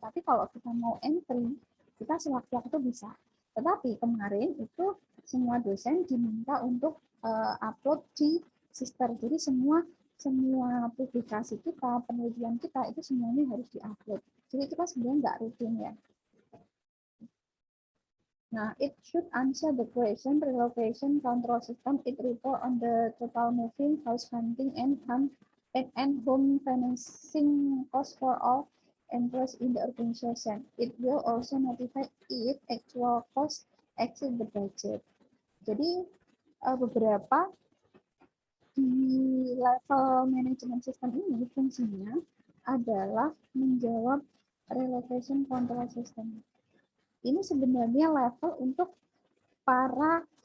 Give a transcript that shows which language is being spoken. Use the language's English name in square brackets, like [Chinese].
[Indonesian] Tapi kalau kita mau entry, kita sewaktu-waktu bisa. Tetapi kemarin itu semua dosen diminta untuk upload di Sister, jadi semua publikasi kita, penelitian kita itu semuanya harus diupload. Jadi itu kan sebenarnya nggak rutin ya. [English] Nah, it should answer the question relocation control system. It report on the total moving, house hunting, and home financing cost for all employees in the organization. It will also notify if actual cost exceed the budget. [Indonesian] Jadi beberapa di level manajemen sistem ini fungsinya adalah menjawab relocation control system. Ini sebenarnya level untuk para